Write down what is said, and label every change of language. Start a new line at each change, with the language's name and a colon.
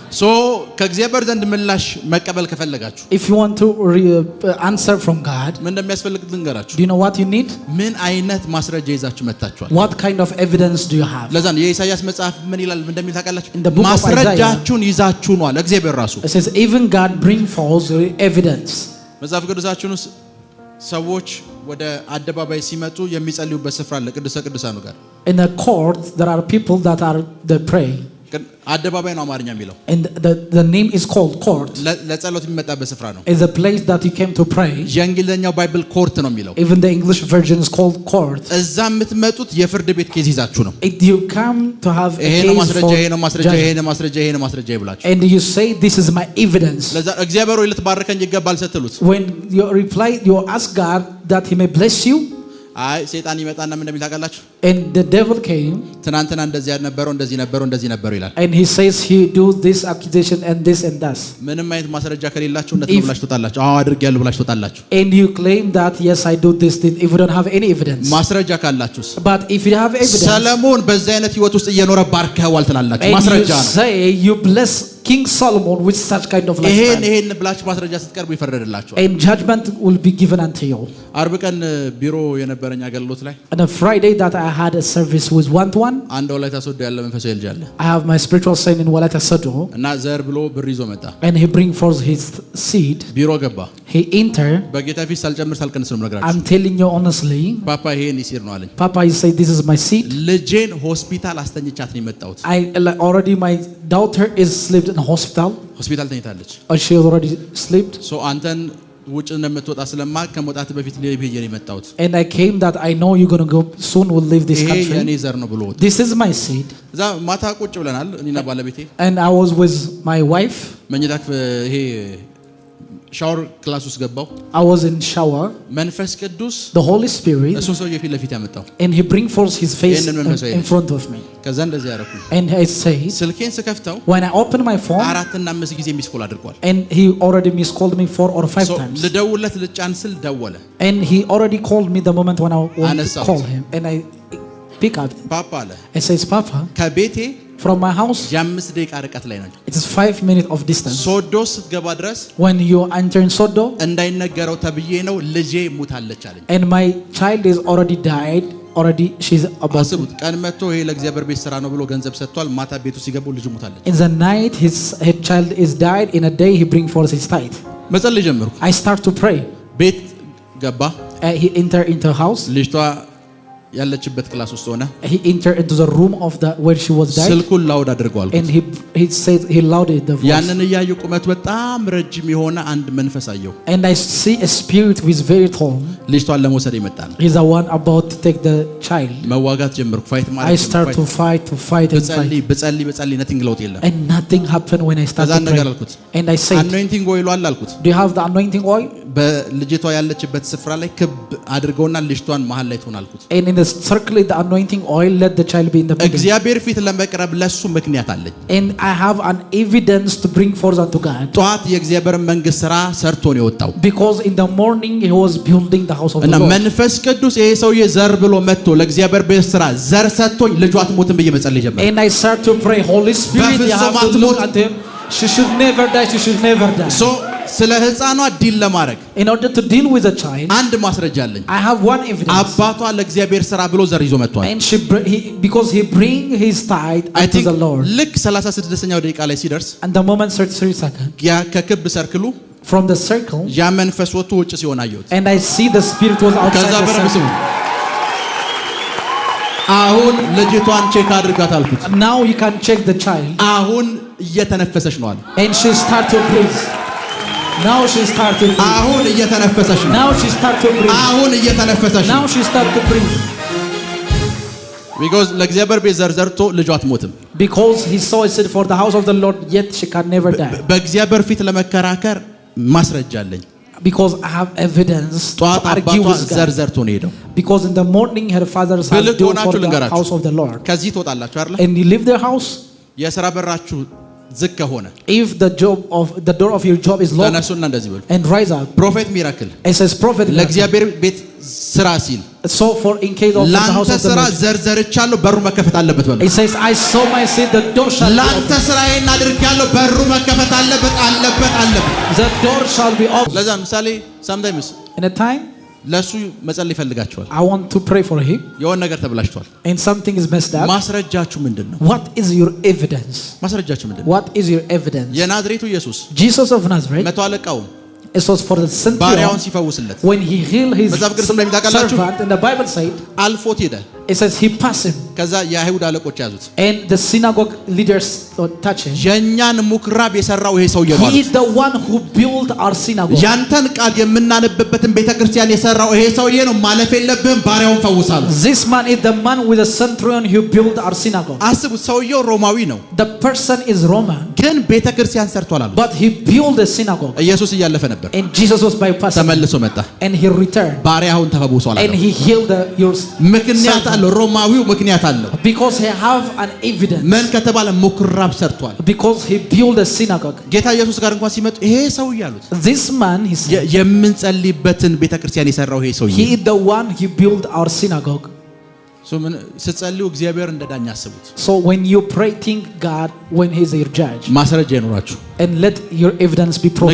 Amharic: so ከእግዚአብሔር ዘንድ ምላሽ መቀበል ከፈለጋችሁ
English: if you want to answer from God
Amharic: ምን እንደሚያስፈልግ ልንገራችሁ
English: do you know what you need
Amharic: ምን አይነት ማስረጃ ይዛችሁ መጣችኋል
English: what kind of evidence do you have
Amharic: ለዛ ነው የኢሳይያስ መጽሐፍ ምን ይላል እንደሚል ታውቃላችሁ ማስረጃችሁን ይዛችሁ ነው አለ እግዚአብሔር ራሱ
English: it says even God bring forth evidence
Amharic: መጽሐፍ ቅዱሳችን ውስጥ ሰዎች ወደ አደባባይ ሲመጡ የሚጸልዩበት ስፍራ አለ ቅዱሳን ቅዱሳኑ ጋር
English: in a court there are people that are they pray
Amharic: አደባባይ ነው አማርኛ የሚለው
English: and the name is called court
Amharic: ለጸሎት የሚመጣበት ስፍራ ነው
English: is a place that you came to pray
Amharic: የእንግሊዘኛው ባይብል ኮርት ነው የሚለው
English: even the English version is called court
Amharic: እዛ የምትመጡት የፍርድ ቤት ኬዝ ይዛችሁ ነው
English: you come to have a
Amharic: case ይሄ ነው ማስረጃ ይብላችሁ
English: and you say this is my evidence
Amharic: ለዛ እግዚአብሔር ሆይ ልትባርከኝ ይገባል ስትሉት
English: when you reply you ask God that he may bless you
Amharic: አይ ሰይጣን ይመጣና ምን እንደሚል ታውቃላችሁ
English: and the devil came
Amharic: ትናንትና እንደዚህ ነበረው ይላል
English: and he says he do this accusation and this and that
Amharic: ምንም አይነት ማስረጃ ከሌላችሁ እንደት ነው ብላችሁ ተጣላችሁ አዎ አድርጌያለሁ ብላችሁ ተጣላችሁ
English: and you claim that yes I do this thing if you don't have any evidence
Amharic: ማስረጃ ካላችሁስ
English: but if you have evidence
Amharic: ሰለሞን በዛ አይነት ህይወት ውስጥ እየኖረ ባርከዋል ትላላችሁ ማስረጃ ነው
English: say you bless King Solomon with such kind of lifestyle
Amharic: ይሄን ብላችሁ ማስረጃ ስትቀርቡ ይፈረድላችኋል
English: and judgment will be given unto you
Amharic: አርብ ቀን ቢሮ የነበረኝ አገልግሎት ላይ
English: on a Friday that I had a service with one
Amharic: አንድ ወላይታ ሶዶ ያለ መንፈሳዊ ልጅ አለ
English: I have my spiritual son in Walaita Sodo
Amharic: እና ዘር ብሎ ብር ይዞ መጣ
English: and he bring forth his seed
Amharic: ቢሮ ገባ
English: he enter
Amharic: በጌታ ፊት ሳልጨምር ሳልቀንስ ነው የምነግራችሁ
English: I'm telling you honestly
Amharic: ፓፓ ይሄን ይሲር ነው አለኝ
English: Papa you say this is my seed
Amharic: ልጄን ሆስፒታል አስተኝቻት ነው የመጣሁት
English: already my daughter is slept in hospital
Amharic: ሆስፒታል ተኝታለች
English: she already slept
Amharic: so አንተን ውጭ እንደምትወጣ ስለማቅ ከመውጣት በፊት ለብዬ ነው የመጣሁት
English: and I came that I know you're going to go soon will leave this country
Amharic: የኔ ዘር ነው ብሎ
English: this is my seed
Amharic: እዛ ማታ ቁጭ ብለናል እኔና ባለቤቴ
English: and I was with my wife
Amharic: መኝታ ይሄ ሻወር ክላስ ውስጥ ገባው
English: I was in shower
Amharic: መንፈስ ቅዱስ
English: the Holy Spirit
Amharic: እሱ ሰው የፊት ለፊት ያመጣው
English: and he bring forth his face in front of me
Amharic: ከዛ እንደዚህ ያረኩ
English: and I said
Amharic: ስልኬን ስከፍተው
English: when I open my phone
Amharic: 4 እና 5 ጊዜ ሚስ ኮል አድርጓል
English: and he already missed called me 4 or 5 times
Amharic: ልደውለት ልጫን ስል ደወለ
English: and he already called me the moment when I wanted to call him and I pick up
Amharic: ፓፓ አለ
English: I says Papa
Amharic: ከቤቴ
English: from my house
Amharic: የ5 ደቂቃ ርቀት ላይ ነው
English: it is 5 minutes of distance
Amharic: ሶዶ ስትገባ ድረስ
English: when you enter in Sodo
Amharic: እንዳይነገረው ተብዬ ነው ልጄ ሙታለች አለኝ
English: and my child is already died already she's about
Amharic: አስቡት ቀን መጥቶ ይሄ ለእግዚአብሔር ቤት ስራ ነው ብሎ ገንዘብ ሰጥቷል ማታ ቤቱ ሲገቡ ልጅ ሙታለች
English: in the night his child is died in a day he bring forth his tithe
Amharic: መጸለይ ጀመርኩ
English: I start to pray
Amharic: ቤት ገባ
English: he enter into house
Amharic: ልጅቷ ያለችበት ክላስ ውስጥ ሆነ
English: he enter into the room of the where she was died
Amharic: ስልኩን ላውድ አድርጓል
English: and he said he louded the voice
Amharic: ያንን ያዩ ቁመት በጣም ረጅም የሆነ አንድ መንፈስ አየው
English: and I see a spirit who is very tall
Amharic: ልጅቷን ለመውሰድ ይመጣ ነው
English: he's the one about to take the child
Amharic: መዋጋት ጀመርኩ ፋይት ማለት
English: I start to fight
Amharic: በጸልይ nothing ለውጥ የለም
English: and nothing happened when I started to pray and I said
Amharic: anointing oil አለ አልኩት
English: do you have the anointing oil
Amharic: በልጅቷ ያለችበት ስፍራ ላይ ክብ አድርገውና ልጅቷን መሃል ላይ ትሆናልኩት
English: and in the circle the anointing oil let the child be in the middle
Amharic: እግዚአብሔር ፊት ለመቅረብ ለሱ ምክንያት አለኝ
English: and I have an evidence to bring forth unto God
Amharic: ጧት የእግዚአብሔር መንግስት ስራ ሰርቶ ነው የወጣው
English: because in the morning he was building the house of the Lord
Amharic: እና መንፈስ ቅዱስ ይሄ ሰውዬ ዘር ብሎ መጥቶ ለእግዚአብሔር ቤት ስራ ዘር ሰጥቶኝ ልጇ አትሞትም ብዬ መጸለይ ጀመርኩ
English: and I start to pray Holy Spirit you have to look at him she should never die
Amharic: so ስለ ህፃኗ ዲል ለማድረግ
English: in order to deal with the child
Amharic: አንድ ማስረጃ አለኝ
English: I have one evidence
Amharic: አባቷ ለእግዚአብሔር ስራ ብሎ ዘር ይዞ መጥቷል
English: and because he bring his tithe unto the Lord
Amharic: ልክ 36ኛው ደቂቃ ላይ ሲደርስ
English: and the moment 33 seconds
Amharic: ያ ከክብ ሰርክሉ
English: from the circle
Amharic: ያ መንፈስ ወጥቶ ውጭ ሲሆን አየሁት
English: and I see the spirit was outside the circle
Amharic: አሁን ልጅቷን ቼክ አድርጋት አልኩት
English: now you can check the child
Amharic: አሁን እየተነፈሰች ነው አለ
English: and she start to breathe now she start to breathe
Amharic: አሁን እየተነፈሰች ነው
English: now she start to breathe
Amharic: አሁን እየተነፈሰች ነው
English: now she start to breathe
Amharic: because ለእግዚአብሔር ቤት ዘር ዘርቶ ልጇ አትሞትም
English: because he saw it for the house of the Lord yet she can never die
Amharic: በእግዚአብሔር ፊት ለመከራከር ማስረጃ አለኝ
English: because I have evidence to argue with God
Amharic: ዘር ዘርቶ ነው ሄደው
English: because in the morning her father's house do for the house of the Lord
Amharic: ከዚህ ትወጣላችሁ አይደል
English: and you leave their house
Amharic: የሥራ በራችሁ ዝቅ ከሆነ
English: if the door of your job is locked
Amharic: ተነሱና እንደዚህ በሉ
English: and rise up ፕሮፌት ሚራክል it says prophet
Amharic: ለእግዚአብሔር ቤት ስራ ሲል
English: so for in case of the house of the Lord
Amharic: ዘርዘርቻለሁ በሩ መከፈት አለበት በሉ
English: it says I saw my seed the door shall
Amharic: ላንተ ስራዬን አድርጋለሁ በሩ መከፈት አለበት
English: the door shall be open
Amharic: ለዛ ምሳሌ sometimes
English: in a time
Amharic: ለሱ መጸለይ ይፈልጋቸዋል
English: I want to pray for him
Amharic: የሆነ ነገር ተብላሽቷል
English: and something is messed up
Amharic: ማስረጃችሁ ምንድነው
English: what is your evidence
Amharic: ማስረጃችሁ ምንድነው
English: what is your evidence
Amharic: የናዝሬቱ ኢየሱስ
English: Jesus of Nazareth
Amharic: መቶ አለቃው
English: it was for the centurion
Amharic: ባሪያውን ሲፈውስለት
English: when he healed his servant and the Bible said
Amharic: አልፎት ሄደ
English: it says he passed him
Amharic: ከዛ የአይሁድ አለቆች ያዙት
English: and the synagogue leaders touched him
Amharic: የኛን ሙክራብ የሰራው ይሄ ሰውዬ ነው
English: he is the one who built our synagogue
Amharic: ያንተን ቃል የምናነብበትን ቤተክርስቲያን የሰራው ይሄ ሰውዬ ነው ማለፍ የለብህም ባሪያውን ፈውሳሉ
English: this man is the man with the centurion who built our synagogue
Amharic: አስቡት ሰውዬው ሮማዊ ነው
English: the person is Roman
Amharic: ግን ቤተክርስቲያን ሰርቷል አሉ
English: but he built a synagogue
Amharic: ኢየሱስ እያለፈ ነበር
English: and Jesus was bypassing
Amharic: ተመልሶ መጣ
English: and he returned
Amharic: ባሪያውን ተፈውሷል
English: and he healed yours
Amharic: ምክንያት አለው ሮማዊው ምክንያት አለው
English: because he have an evidence
Amharic: ምን ከተባለ ሙክራብ ሰርቷል
English: because he built a synagogue
Amharic: ጌታ ኢየሱስ ጋር እንኳን ሲመጡ ይሄ ሰው ያሉት
English: this man he said
Amharic: የምንጸልይበትን ቤተክርስቲያን የሰራው ይሄ ሰው
English: he is the one who built our synagogue
Amharic: so ምን ስትጸልዩ እግዚአብሔር እንደዳኛ አስቡት
English: so when you pray think God when he is your judge
Amharic: ማስረጃ ይኖራችሁ
English: and let your evidence be proven